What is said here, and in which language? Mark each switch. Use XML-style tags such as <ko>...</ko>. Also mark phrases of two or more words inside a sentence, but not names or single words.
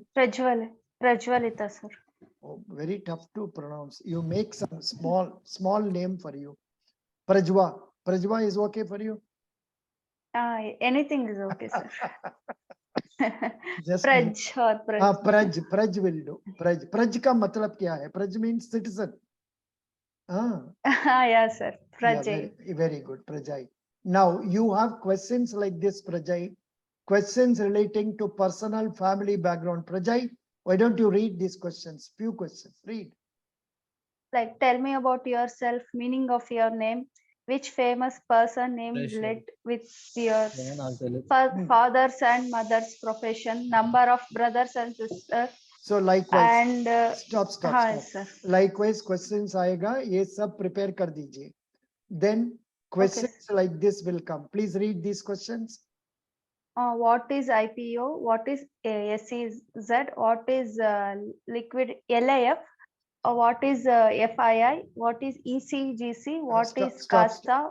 <en>Prajwalita, sir. Oh, very tough to pronounce. You make some small name for you. Prajwa. Prajwa is okay for you? Anything is okay, sir. Just Praj or Praj. Praj will do.</en> <hi>Praj का मतलब क्या है? Praj</hi> <en>means citizen. Yeah, sir. Yeah, Prajay. very good, Prajai. Now you have questions like this, Prajai. Questions relating to personal family background. Prajai, why don't you read these questions? Few questions. Read. Like, tell me about yourself, meaning of your name, which famous person name relate with your father's and mother's profession, number of brothers and sisters. So likewise, and stop. Sir. Likewise, questions</en> <hi>आएगा, ये सब prepare कर दीजिए.</hi> <en>Then questions like this will come. Please read these questions. What is IPO? What is SEZ? What is liquid LIF? What is FII? What is ECGC? What is CASTA?</en>